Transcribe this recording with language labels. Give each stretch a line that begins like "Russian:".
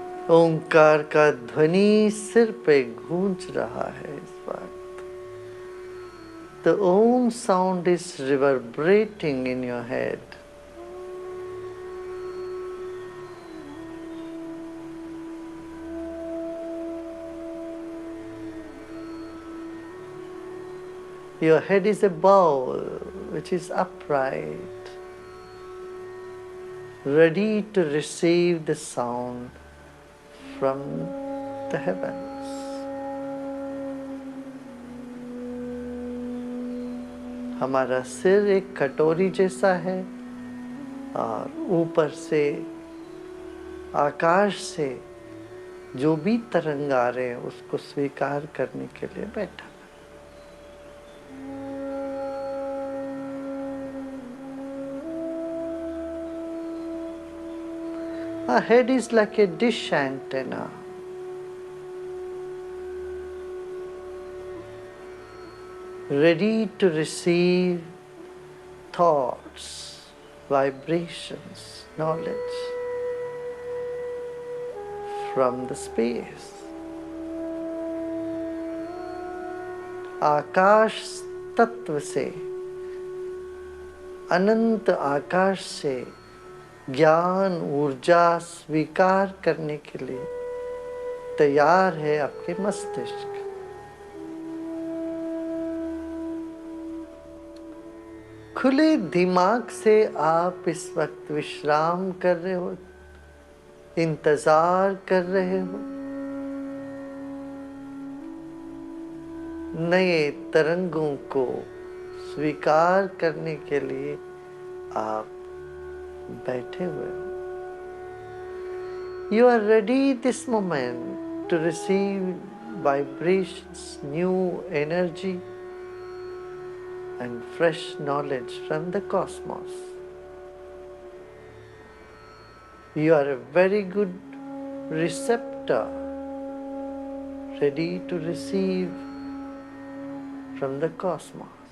Hindi: ओंकार का ध्वनि सिर पे गूंज रहा है इस वक्त.
English: The Om sound is reverberating in your head. Your head is a bowl which is upright, ready to receive the sound from the heavens.
Hindi: हमारा सिर एक कटोरी जैसा है और ऊपर से आकाश से जो भी तरंग आ रहे हैं उसको स्वीकार करने के लिए बैठा.
English: Our head is like a dish antenna. Ready to receive thoughts, vibrations, knowledge from the space.
Hindi: आकाश तत्व से, अनंत आकाश से ज्ञान ऊर्जा स्वीकार करने के लिए तैयार है आपके मस्तिष्क। खुले दिमाग से आप इस वक्त विश्राम कर रहे हो, इंतजार कर रहे हो। नए तरंगों को स्वीकार करने के लिए आप बैठे हुए हो।
English: You are ready this moment to receive vibrations, new energy and fresh knowledge from the cosmos. You are a very good receptor, ready to receive from the cosmos.